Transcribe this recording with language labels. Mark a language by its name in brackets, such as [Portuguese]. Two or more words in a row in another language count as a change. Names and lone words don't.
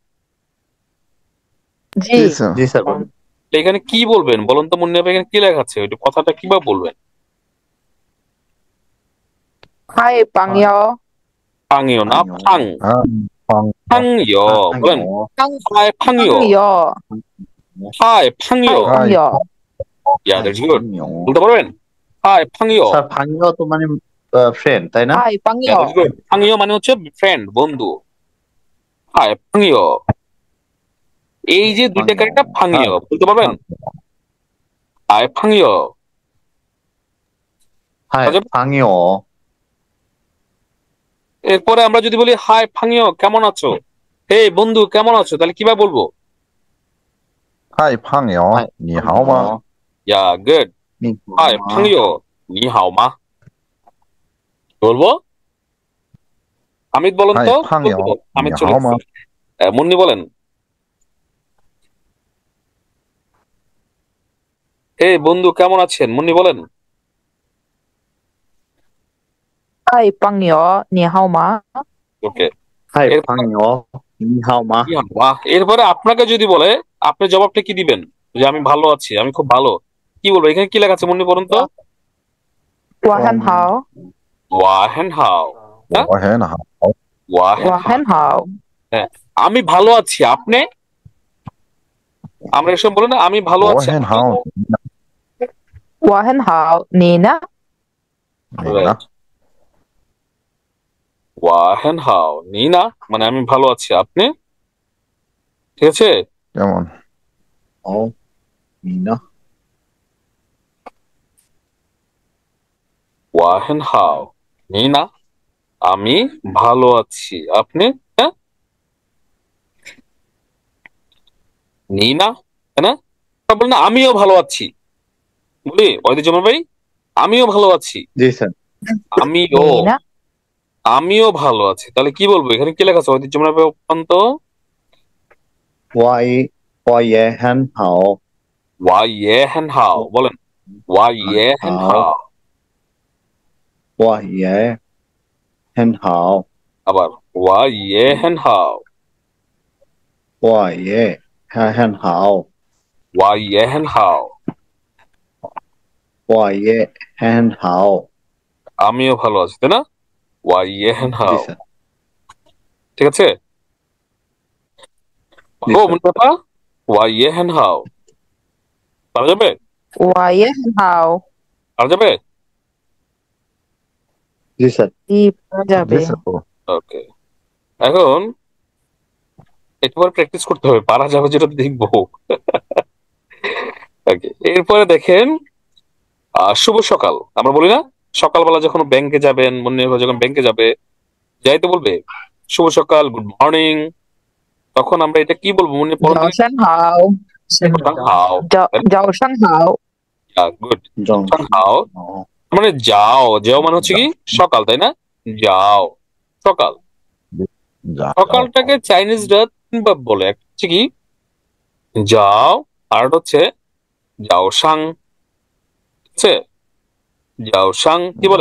[Bangla] জি জি স্যার জি স্যার বলুন। এখানে কি বলবেন বলুন তো মুন্নিয়াপা, এখানে কি লেখা আছে? ওইটা কথাটা কিভাবে বলবেন? [Chinese] 嗨朋友， [Bangla] পাংইও না, পাং। পাং পাংইও বলেন। [Chinese] 朋嗨朋友, 友， হাই 嗨 পাংইও। 朋友， [English] yeah that's good. [Bangla] বলতে পারবেন? [Chinese] 嗨朋友. [Bangla] স্যার ভাঙিও তো মানে ফ্রেন্ড তাই না? [Chinese] 嗨朋 ইয়া 友， [English] that's good. [Bangla] পাংইও মানে হচ্ছে ফ্রেন্ড, বন্ধু। [Chinese] 嗨朋友. [Bangla] এই যে দুইটা ক্যারেক্টার পাংইও, বলতে পারবেন? [Chinese] 嗨朋友. হাই [Bangla] আচ্ছা, [Chinese] ভাঙিও। [Bangla] এরপরে আমরা যদি বলি [Chinese] 嗨朋友 [Bangla] কেমন আছো, এই বন্ধু কেমন আছো, তাহলে কিভাবে বলবো? [Chinese] 嗨朋友你好吗 [English] yeah good. [Chinese] 嗨朋友你好吗. [Bangla] বলবো হামিদ বলেন [Chinese] হাই [Bangla] তো। [Chinese] পাংইও [Bangla] হামিদ [Chinese] নি [Bangla] চলে [Chinese] 好吗. [Bangla] গেছে। মুন্নি বলেন। এই বন্ধু কেমন আছেন মুন্নি বলেন। [Chinese] 嗨，朋友，你好吗？ [Bangla] ওকে। [Chinese] হাই [Bangla] এর [Chinese] 朋友你好吗. [Bangla] বাহ, এরপরে আপনাকে যদি বলে আপনি জবাবটা কি দিবেন? যে আমি ভালো আছি, আমি খুব ভালো, কি বলবো? এখানে কি লেখা আছে মুন্নি বলুন তো। [Chinese] 我很好，我很好. হ্যাঁ, 我很好， ওয়াহেন 我 হাও। 很好， [Bangla] হ্যাঁ, আমি ভালো আছি, আপনি? আমরা এসব বলি না আমি ভালো [Chinese] 我 [Bangla] আছি [Chinese] 很 [Bangla] আপনি? [Chinese] 好，我很好，你呢？你呢？ [Bangla] রাইট। [Chinese] 我很好你呢, [Bangla] মানে আমি ভালো আছি, আপনি? ঠিক আছে। কেমন? [Chinese] 好，你呢？我很好你呢, [Bangla] আমি ভালো আছি, আপনি? হ্যাঁ, [Chinese] 你呢, [Bangla] তাই না? তা বল না আমিও ভালো আছি, বলি ঐতিহ্যময় ভাই, আমিও ভালো আছি, জি স্যার। আমিও [Chinese] 你呢？ [Bangla] আমিও ভালো আছি। তাহলে কি বলবো? এখানে কি লেখা আছে ঐতিহ্যময় ভাই অত্যন্ত? [Chinese] 我也很好，我也很好, বলেন 我也很好. 我也很好， আবার 我也很好, 我也很好，我也很好. 我也很好。 [Bangla] আমিও ভালো আছি, তাই না? [Chinese] 我也很 [Bangla] জি হাও। স্যার। ঠিক আছে। জি ও স্যার। মুন্তাফা, [Chinese] 我也很好 [Bangla] পারা যাবে? [Chinese] 我也很好， [Bangla] পারা যাবে? জি স্যার। জি পারা যাবে। দিছে তো। ওকে, এখন একবার প্র্যাকটিস করতে হবে, পারা যাবে যেটা দেখবো। ওকে, এরপরে দেখেন শুভ সকাল। আমরা বলি না সকালবেলা যখন ব্যাংকে যাবেন, মনে হয় যখন ব্যাংকে যাবে, যাইতে বলবে শুভ সকাল, [English] good morning, [Bangla] তখন আমরা এটা কি বলবো মনে পড়ুন [Chinese] 早上好， হাও। 早上好， [Bangla] গুড। [Chinese] 中 হাও 好， [Bangla] মানে যাও, যাও মানে হচ্ছে কি সকাল, তাই না? যাও সকাল। যা সকালটাকে চাইনিজরা তিনবার বলে, একটা হচ্ছে কি যাও, আর একটা হচ্ছে [Chinese] 早上. [Bangla] ঠিক আছে, [Chinese] 早上 [Bangla] কি বলে?